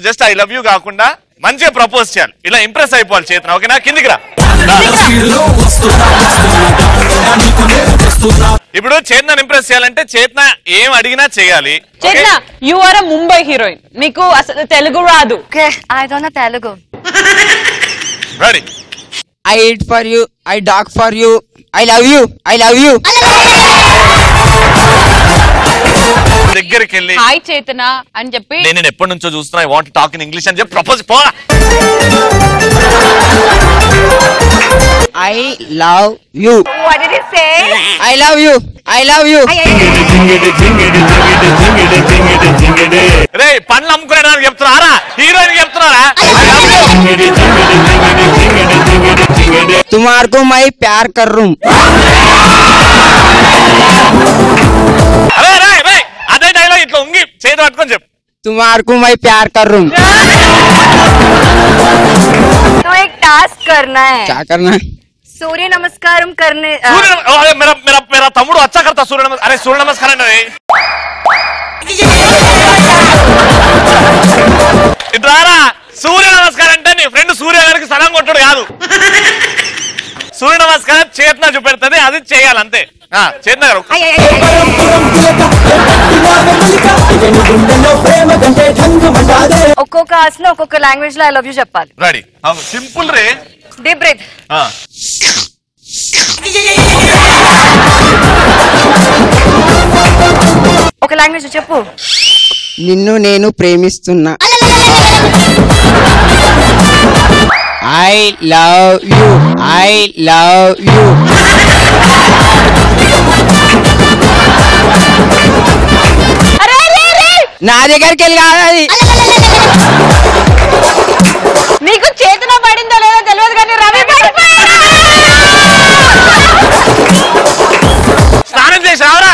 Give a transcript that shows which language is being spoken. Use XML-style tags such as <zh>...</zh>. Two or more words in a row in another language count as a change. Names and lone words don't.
<en>just I love you</en> <te>కాకుండా మంచిగా ప్రపోజ్ చేయాలి. ఇలా ఇంప్రెస్ అయిపోవాలి చేతన. ఓకేనా? కిందికి రా. ఇప్పుడు చేతనాన్ని ఇంప్రెస్ చేయాలంటే చేతన ఏం అడిగినా చేయాలి. చేతన</te> <en>you are a Mumbai heroine,</en> <te>నీకు అసలు తెలుగు రాదు.</te> <en>I don't know Telugu.</en> <te>రెడీ.</te> <en>I eat for you, I dog for you, I love you.</en> <te>దగ్గరికి వెళ్ళి హాయ్ చేతన అని చెప్పి నేను ఎప్పటి నుంచో చూస్తున్నా,</te> <en>I want talk in English</en> <te>అని చెప్పి ప్రపోజ్. పోరా.</te> <en>I love you. What did he say? I love you.</en> <te>రే పండ్లు అమ్ముకునేడానికి చెప్తున్నారా? హీరోయిన్ చెప్తున్నారా?</te> <hi>तुम्हारे को मैं प्यार कर रहा हूँ.</hi> <te>అదే డైలాగ్ ఇట్లా ఉంగి చేతి పట్టుకొని చెప్పు.</te> <hi>तुम्हारे को मैं प्यार कर रहा हूँ. तो एक टास्क करना है. क्या करना है? सूर्य नमस्कारम करने.</hi> <te>मेरा తమ్ముడు</te> <hi>अच्छा करता</hi> <te>సూర్య నమస్కారం. అరే సూర్య నమస్కారం అండి. ఇట్లారా సూర్య నమస్కారం అంటే నీ ఫ్రెండ్ సూర్య గారికి సలాం కొట్టుడు కాదు. సూర్య నమస్కారం చేతన చూపెడుతుంది, అది చేయాలి అంతే. చేతన గారు ఒక్కొక్క ఆసన ఒక్కొక్క లాంగ్వేజ్ లో</te> <en>I love you</en> <te>చెప్పాలి. రెడీ. సింపుల్ రే.</te> <en>deep breath.</en> <te>ఒక లాంగ్వేజ్ చెప్పు. నిన్ను నేను ప్రేమిస్తున్నా.</te> <en>I love you.</en> <te>నా దగ్గరికి వెళ్ళి కాదు, నీకు చేతన పడిందో లేదో తెలియదు కానీ రవి స్నానం చేసావరా?</te>